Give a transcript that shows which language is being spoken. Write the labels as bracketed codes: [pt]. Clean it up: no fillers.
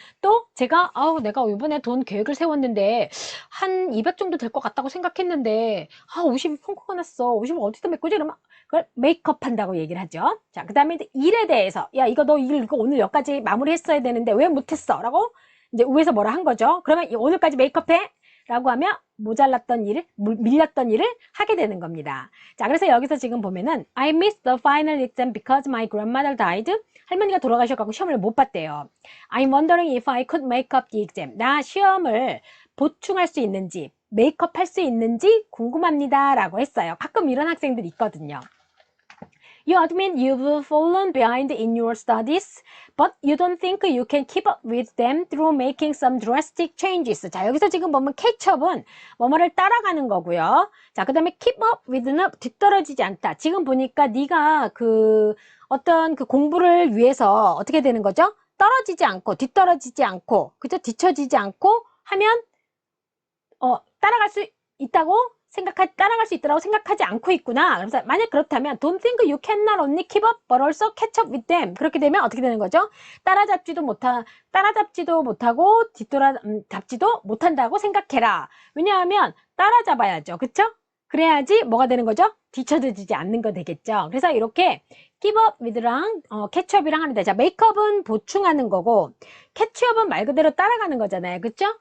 [ko] 또 제가 내가 이번에 돈 계획을 세웠는데 한 200 정도 될 것 같다고 생각했는데 50이 펑크가 났어. 50을 어디다 메꾸지? 그러면 그걸 메이크업 한다고 얘기를 하죠. 자, 그 다음에 일에 대해서 야, 이거 너 이거 오늘 여기까지 마무리 했어야 되는데 왜 못했어? 라고 이제 위에서 뭐라 한 거죠. 그러면 오늘까지 메이크업해 라고 하면 모자랐던 일을, 밀렸던 일을 하게 되는 겁니다. 자, 그래서 여기서 지금 보면은 [en] I missed the final exam because my grandmother died. [ko] 할머니가 돌아가셔가지고 시험을 못 봤대요. [en] I'm wondering if I could make up the exam. [ko] 나 시험을 보충할 수 있는지, 메이크업 할 수 있는지 궁금합니다 라고 했어요. 가끔 이런 학생들이 있거든요. [en] You admit you've fallen behind in your studies, but you don't think you can keep up with them through making some drastic changes. [ko] 자, 여기서 지금 보면 catch up은 뭐뭐를 따라가는 거고요. 자, 그 다음에 keep up with는 뒤떨어지지 않다. 지금 보니까 네가 어떤 공부를 위해서 어떻게 되는 거죠? 떨어지지 않고, 뒤떨어지지 않고, 그죠? 뒤처지지 않고 하면, 따라갈 수 있다고 따라갈 수 있다고 생각하지 않고 있구나. 그래서 만약 그렇다면 [en] don't think you can not only keep up but also catch up with them. [ko] 그렇게 되면 어떻게 되는 거죠? 따라잡지도 못하고 뒤돌아잡지도 못한다고 생각해라. 왜냐하면 따라잡아야죠. 그쵸? 그래야지 뭐가 되는 거죠? 뒤쳐지지 않는 거 되겠죠. 그래서 이렇게 keep up with랑 catch up이랑 하는데, 자, 메이크업은 보충하는 거고 catch up은 말 그대로 따라가는 거잖아요. 그쵸?